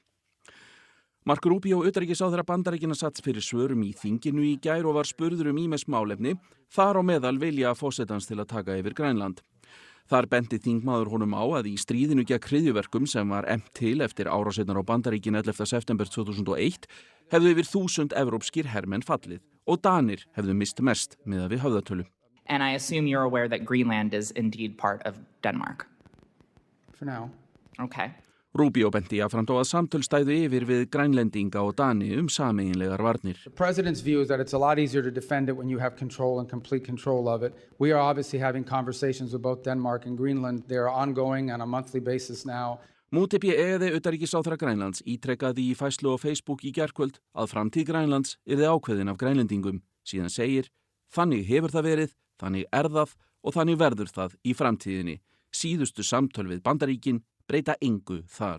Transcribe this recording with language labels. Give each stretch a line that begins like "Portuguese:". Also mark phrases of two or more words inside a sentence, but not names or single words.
Icelandic: Marco Rubio, utanríkisráðherra Bandaríkjanna, satt fyrir svörum í þinginu í gær og var spurður ýmis málefni, þar á meðal vilja forsetans til að taka yfir Grænland. Þar benti þingmaður honum á að í stríðinu gegn hryðjuverkum sem var efnt til eftir árásirnar á Bandaríkin 11. september 2001 hefðu yfir 1000 evrópskir hermenn fallið og Danir hefðu mist mest miðað við höfðatölu.
English: And I assume you're aware that Greenland is indeed part of Denmark. For now. Okay.
Icelandic: Rubio benti jafnframt á að samtöl stæðu yfir við Grænlendinga og Dani sameiginlegar varnir.
English: The president's view is that it's a lot easier to defend it when you have control and complete control of it. We are obviously having conversations with both Denmark and Greenland. They are ongoing on a monthly basis now.
Icelandic: Múti P.E. utanríkisráðherra Grænlands ítrekkaði í færslu á Facebook í gærkvöld að framtíð Grænlands yrði ákveðin af Grænlendingum. Síðan segir, þannig hefur það verið, þannig það og þannig verður það í framtíðinni. Síðustu samtöl við Bandaríkin breyta engu þar